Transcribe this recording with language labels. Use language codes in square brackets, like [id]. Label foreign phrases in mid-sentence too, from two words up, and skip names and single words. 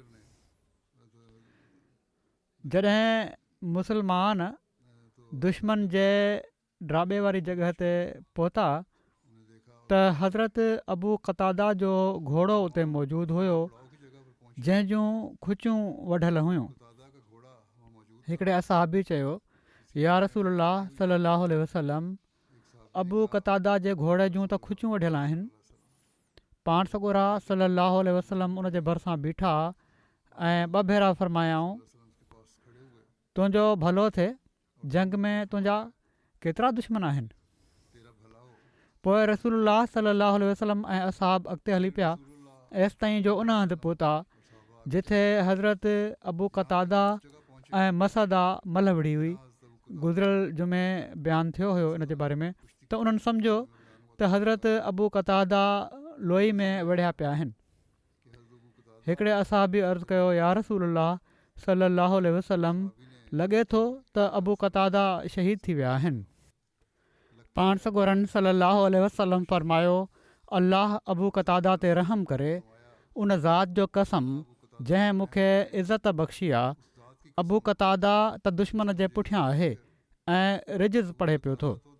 [sd] जॾहिं मुस्लमान दुश्मन जे ड्राबे वारी जॻह ते पहुता त हज़रत अबू क़तादा जो घोड़ो उते मौजूदु हुयो जंहिं जूं खुचियूं वढियल हुयूं. हिकिड़े असहाबी चयो, [ar] يا رسول الله صلى الله عليه وسلم, [sd] अबू क़तादा जे घोड़े जूं त खुचियूं वढियल आहिनि. पाण सॻोरा [ar] صلى الله عليه وسلم [sd] उन जे भरिसां बीठा ऐं ॿ भेरा फ़रमायाऊं, तुंहिंजो भलो थिए, जंग में तुंहिंजा केतिरा दुश्मन आहिनि. पोइ [ar] رسول الله صلى الله عليه وسلم [sd] ऐं असहाब अॻिते हली पिया एसि ताईं जो उन हंधि पहुता जिथे हज़रत अबू क़तादा ऐं मसदा मल विढ़ी हुई. गुज़िरियल जुमे बयानु थियो हुयो इन जे बारे में त उन्हनि सम्झो त हज़रत अबू क़तादा लोई में विढ़िया पिया आहिनि. हिकिड़े असहाबी अर्ज़ु कयो, [ar] يا رسول الله صلى الله عليه وسلم, [sd] लॻे थो त अबू क़तादा शहीद थी विया आहिनि. पाण सॻोरन [ar] صلى الله عليه وسلم [sd] फ़रमायो, अल्लाह अबू क़तादा ते रहम करे. उन ज़ात जो कसम जंहिं मूंखे इज़त बख़्शी आहे, अबू क़तादा त दुश्मन जे पुठियां आहे ऐं रिजिज़ पढ़े पियो थो.